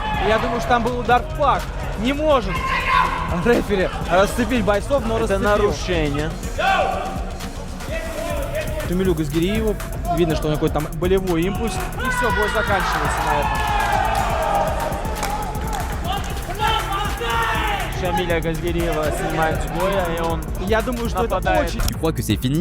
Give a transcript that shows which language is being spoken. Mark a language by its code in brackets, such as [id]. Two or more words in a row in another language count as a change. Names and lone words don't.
[ru] Я думаю, что там был удар в пах. Не может рефери расцепить бойцов, но расцепил. Это нарушение. Шамилю Газгириеву. Видно, что у него какой-то там болевой импульс. И все, бой заканчивается на этом. Шамиля Газгириева снимает с боя, [fr] et on... [ru] Я думаю, что это очень... [fr] Tu crois que c'est fini?